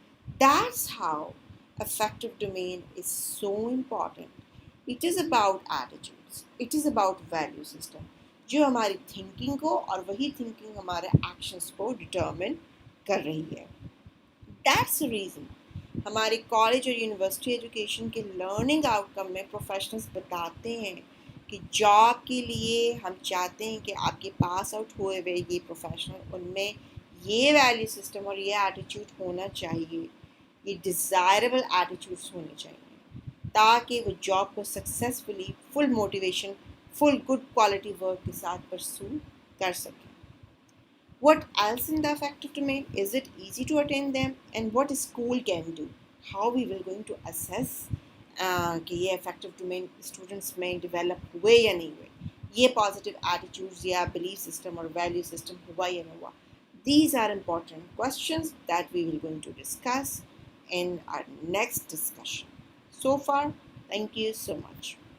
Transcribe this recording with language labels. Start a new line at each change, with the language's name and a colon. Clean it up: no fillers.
English: That's how effective domain is so important. It is about attitudes. It is about value system.
Urdu: جو ہماری thinking کو اور وہی thinking ہمارے ایکشنس کو ڈٹرمن کر رہی ہے.
English: That's the reason
Urdu: ہمارے کالج اور یونیورسٹی ایجوکیشن کے لرننگ آؤٹ کم میں پروفیشنلز بتاتے ہیں کہ جاب کے لیے ہم چاہتے ہیں کہ آپ کے پاس آؤٹ ہوئے ہوئے یہ پروفیشنل ان میں یہ ویلیو سسٹم اور یہ ایٹیٹیوڈ ہونا چاہیے, یہ ڈیزائربل ایٹیٹیوڈس ہونے چاہیے تاکہ وہ جاب کو سکسیزفلی فل موٹیویشن, فل گڈ کوالٹی ورک کے ساتھ پرسو کر سکیں.
English: What else in the effective domain? Is it easy to attain them? And what school can do? How we will going to assess
Urdu: کہ یہ افیکٹو ڈومین اسٹوڈنٹس میں develop ہوئے یا نہیں ہوئے, یہ پازیٹیو ایٹیٹیوڈز یا بلیف سسٹم اور ویلیو سسٹم ہوا یا نہ ہوا.
English: These are important questions that we will going to discuss in our next discussion. So far, thank you so much.